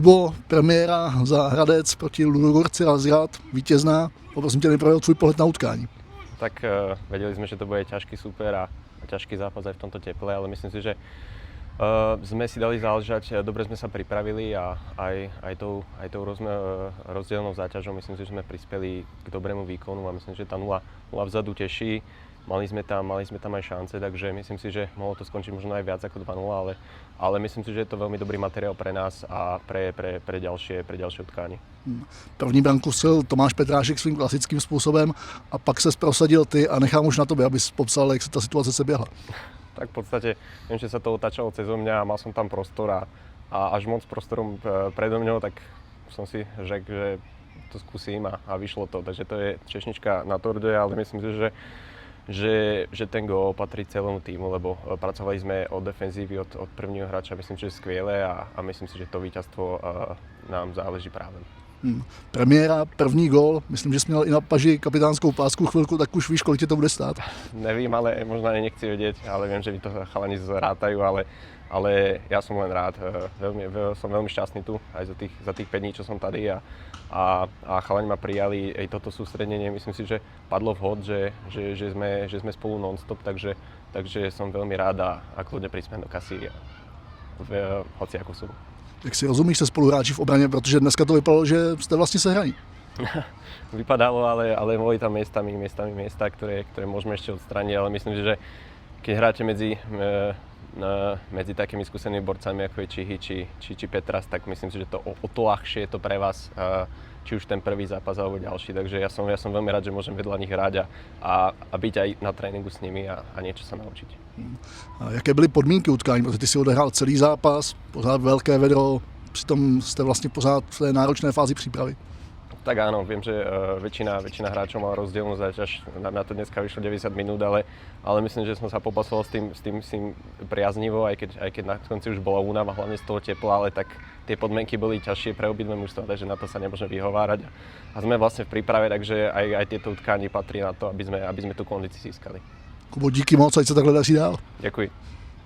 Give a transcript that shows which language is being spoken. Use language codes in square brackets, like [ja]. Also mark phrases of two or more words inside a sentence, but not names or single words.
[cs] Bo premiéra za Hradec proti Ludogorci Razgrad, vítězná. Poprosím tě nejprve o tvůj pohled na utkání. [sk] Tak vedeli sme, že to bude ťažký súper a ťažký zápas aj v tomto teple, ale myslím si, že sme si dali záležať, dobre sme sa pripravili a aj tou rozdielnou záťažou myslím si, že sme prispeli k dobrému výkonu a myslím, že tá 0 vzadu teší. Mali sme tam aj šance, takže myslím si, že mohlo to skončiť možno aj viac ako 2-0, ale myslím si, že je to veľmi dobrý materiál pre nás a pre ďalšie utkání. [cs] První branku střelil Tomáš Petrášek svým klasickým způsobem a pak se prosadil ty a nechám už na tobě, abys popsal, jak se ta situace se běhla. [sk] Tak v podstate, viem, že sa to otáčalo cez mňa a mal som tam prostor a až moc prostorom predo mňou, tak som si řekl, že to skúsim a vyšlo to. Takže to je češnička na torde, ale myslím si, že ten gól patrí celému týmu, lebo pracovali sme od defenzívy, od prvního hráča, myslím, že skvěle a myslím si, že to víťazstvo nám záleží práve. [cs] Premiéra, první gól, myslím, že jsi měl i na paži kapitánskou pásku chvilku, tak už víš, kolik tě to bude stát. Nevím, ale možná ani nechci vedieť, [sk] ale viem, že mi to chalani zrátajú, ale ja som len rád. Som veľmi šťastný tu, aj za tých 5 dní, čo som tady a chalani ma prijali aj toto sústredenie. Myslím si, že padlo vhod, že sme spolu non-stop, takže som veľmi rád a kľudne prísme do kasy v hociakú sumu. [cs] Jak si rozumíš se spoluhráči v obraně, protože dneska to vypadalo, že jste vlastně sehraní. [sk] Vypadalo, ale boli tam miesta, ktoré môžeme ešte odstrániť, ale myslím si, že keď hráte medzi takými skúsenými borcami, ako je Čihy či Petras, tak myslím si, že to o to ľahšie je to pre vás, či už ten prvý zápas alebo ďalší. Takže ja som veľmi rád, že môžem vedľa nich hrať a byť aj na tréninku s nimi a niečo sa naučiť. [cs] A jaké byly podmínky utkání? Protože ty si odehrál celý zápas, pořád velké vedro, přitom jste vlastně pořád v té náročné fázi přípravy. [sk] Tak áno, viem, že väčšina hráčov mala rozdielnú záťaž, na to dneska vyšlo 90 minút, ale myslím, že som sa popasoval s tým priaznivo, aj keď na konci už bola únava, hlavne z toho tepla, ale tak tie podmienky boli ťažšie pre obidve mužstva, takže na to sa nemôžeme vyhovárať. A sme vlastne v príprave, takže aj tieto utkání patrí na to, aby sme tú kondíciu získali. [cs] Kubo, díky moc, ať se takhle daří dál. [sk] Ďakujem.